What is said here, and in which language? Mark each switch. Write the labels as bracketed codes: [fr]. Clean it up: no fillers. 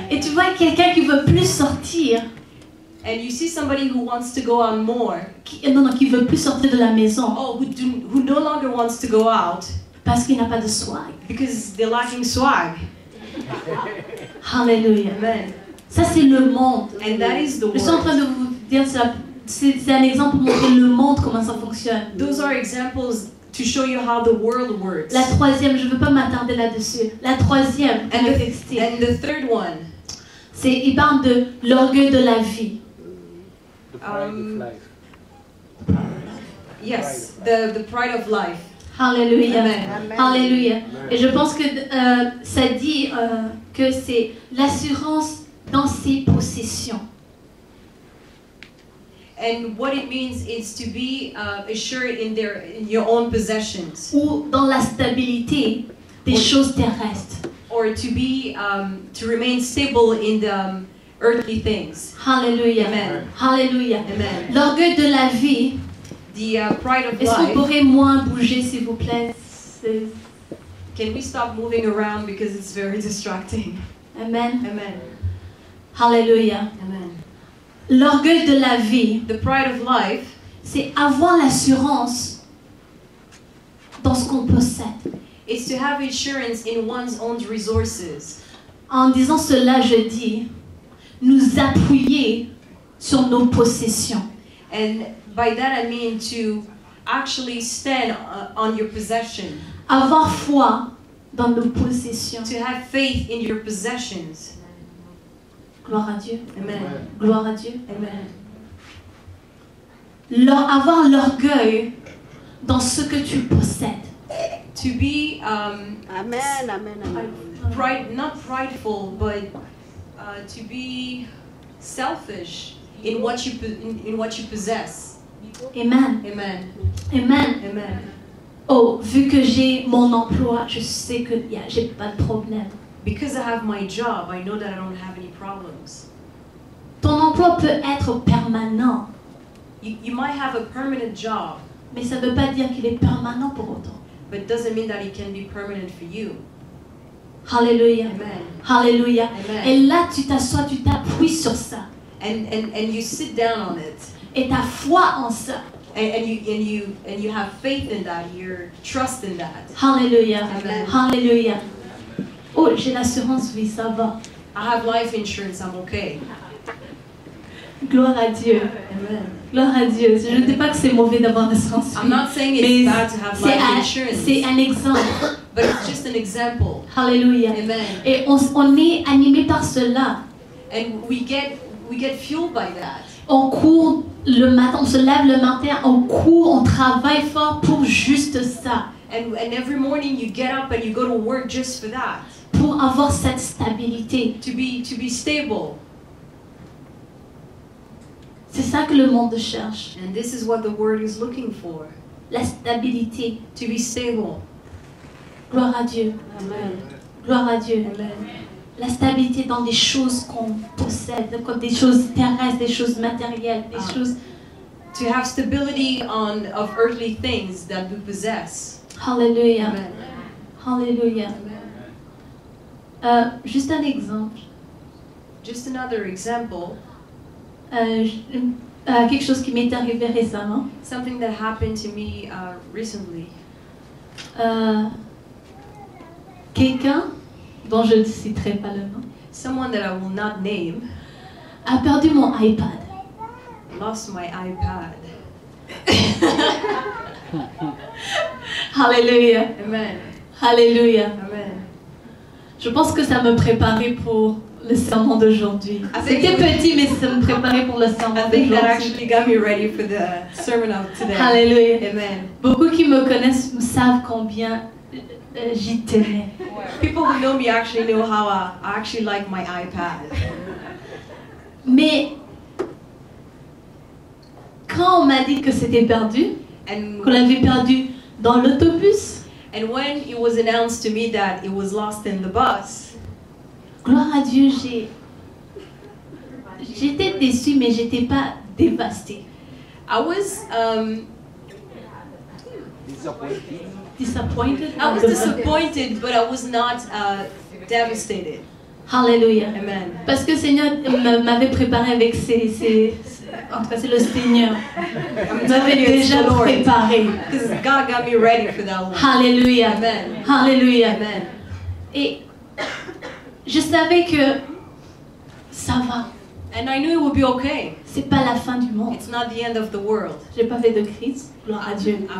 [fr] Et tu vois quelqu'un qui veut plus sortir, [en] And you see somebody who wants to go out more. [fr] qui veut plus sortir de la maison [en] Oh, who no longer wants to go out [fr] parce qu'il n'a pas de swag. [en] because they're lacking swag. Hallelujah. Amen. [fr] Ça c'est le monde. [en] And that is the [fr] Je suis en train [en] world. [fr] de vous dire ça. C'est un exemple pour montrer le monde comment ça fonctionne. [en] Those are examples to show you how the world works. [fr] La troisième, je ne veux pas m'attarder là-dessus. La troisième [en] And [fr] caractéristique, [en] the third one, [fr] il parle de l'orgueil de la vie. [en] The pride Um, of life. yes, the pride of life. Hallelujah. Amen. Hallelujah. [fr] Et je pense que ça dit que c'est l'assurance dans ses possessions. [en] And what it means is to be assured in your own possessions, [fr] Ou dans la stabilité des Oui. choses terrestres. [en] or to remain stable in the earthly things. Hallelujah. Amen. Hallelujah. Amen. [fr] L'orgueil de la vie. [en] The pride of [fr] Est-ce que vous [en] life. [fr] pourrez moins bouger, s'il vous plaît? [en] Can we stop moving around because it's very distracting? Amen. Amen. Hallelujah. Amen. [fr] L'orgueil de la vie, [en] The pride of life [fr] c'est avoir l'assurance dans ce qu'on possède. [en] is to have assurance in one's own resources. [fr] En disant cela, je dis, nous appuyer sur nos possessions. [en] And by that I mean to actually stand on your possession, [fr] Avoir foi dans nos possessions. [en] to have faith in your possessions. [fr] Gloire à Dieu. Amen. Gloire à Dieu. Amen. Avoir l'orgueil dans ce que tu possèdes. [en] To be Amen. Amen. Amen. not prideful, but to be selfish in what you possess. Amen. Amen. Amen. Amen. [fr] Oh, vu que j'ai mon emploi, je sais que j'ai pas de problème. [en] Because I have my job, I know that I don't have any problems. [fr] Ton emploi peut être permanent, [en] You might have a permanent job, [fr] mais ça ne veut pas dire qu'il est permanent pour autant. [en] but it doesn't mean that it can be permanent for you. [fr] Alléluia. Amen. Alléluia. Amen. Et là, tu t'assois, tu t'appuies sur ça. [en] And you sit down on it. [fr] Et ta foi en ça. [en] And you have faith in that. Your trust in that. [fr] Alléluia. Amen. Alléluia. Oh, j'ai l'assurance vie, ça va. [en] I have life insurance. I'm okay. [fr] Gloire à Dieu. Amen. Gloire à Dieu. Je ne dis pas que c'est mauvais d'avoir l'assurance [en] I'm [fr] vie. [en] not saying [fr] Mais [en] it's bad to have life insurance, [fr] c'est un exemple. [en] but it's just an example. [fr] Alléluia. Amen. Et on est animé par cela. [en] And we get fueled by that. [fr] On court le matin, on se lève le matin, on court, on travaille fort pour juste ça. [en] And every morning you get up and you go to work just for that. [fr] Pour avoir cette stabilité. [en] To be stable. [fr] C'est ça que le monde cherche. [en] And this is what the word is looking for. [fr] La stabilité. [en] To be stable. [fr] Gloire à Dieu. Amen. Gloire à Dieu. Amen. La stabilité dans des choses qu'on possède, comme des choses terrestres, des choses matérielles, des choses... [en] To have stability of earthly things that we possess. [fr] Alléluia. Amen. Alléluia. Juste un exemple. [en] Just another example. [fr] Quelque chose qui m'est arrivé récemment. [en] Something that happened to me recently. [fr] Quelqu'un, dont je ne citerai pas le nom, [en] Someone that I will not name [fr] a perdu mon iPad. [en] lost my iPad. [fr] Alléluia. Amen. Alléluia. Amen. Je pense que ça me préparait pour le sermon d'aujourd'hui. C'était petit, mais ça me préparait pour le sermon [en] I think that [fr] d'aujourd'hui. [en] actually got me ready for the sermon of today. Alléluia. Amen. [fr] Beaucoup qui me connaissent savent combien j'y tenais. [en] People who know me actually know how I actually like my iPad. [fr] Mais quand on m'a dit que c'était perdu, qu'on l'avait perdu dans l'autobus, [en] And when it was announced to me that it was lost in the bus, [fr] gloire à Dieu, j'étais déçue, mais j'étais pas dévastée. [en] I was Disappointed. disappointed, but I was not devastated. Hallelujah. Amen. [fr] Parce que le Seigneur m'avait préparé avec en tout cas, c'est le Seigneur. Il m'avait déjà préparé. [en] Because God got me ready for that one. Hallelujah. Amen. Hallelujah. Amen. [fr] Et je savais que ça va. [en] And I knew it would be okay. [fr] C'est pas la fin du monde. [en] It's not the end of the world. [fr] J'ai pas fait de crise. Gloire à Dieu.